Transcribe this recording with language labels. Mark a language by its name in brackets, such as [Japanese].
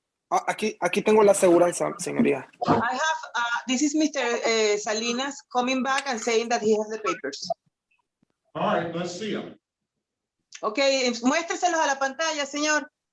[Spanish] Aquí tengo la aseguranza, señoría. [English] I have, this is Mr. Salinas coming back and saying that he has the papers. All right, let's see him. [Spanish] Okay, muéstreselos a la pantalla, señor.